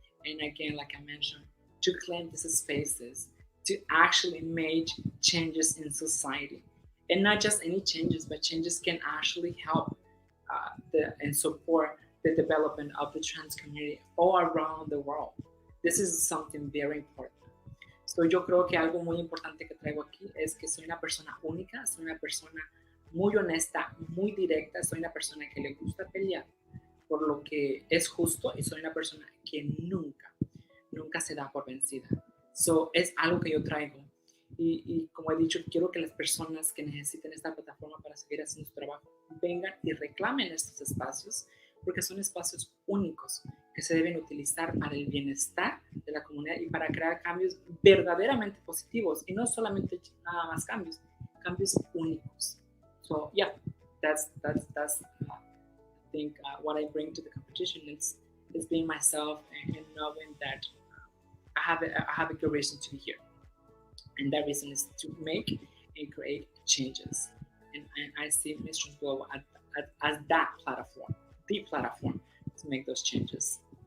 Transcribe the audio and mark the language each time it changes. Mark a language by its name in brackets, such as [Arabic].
[English] And again, like I mentioned, to claim these spaces, to actually make changes in society. And not just any changes, but changes can actually help and support the development of the trans community all around the world. This is something very important. [Spanish] So yo creo que algo muy importante que traigo aquí es que soy una persona única, soy una persona muy honesta, muy directa, soy una persona que le gusta pelear por lo que es justo y soy una persona que nunca se da por vencida. So, es algo que yo traigo. Y como he dicho, quiero que las personas que necesiten esta plataforma para seguir haciendo su trabajo vengan y reclamen estos espacios, porque son espacios únicos que se deben utilizar para el bienestar de la comunidad y para crear cambios verdaderamente positivos y no solamente nada más cambios únicos. [English] So yeah, that's I think what I bring to the competition is being myself and knowing that I have a good reason to be here, and that reason is to make and create changes. And I see Mistress Global as that platform, the platform to make those changes.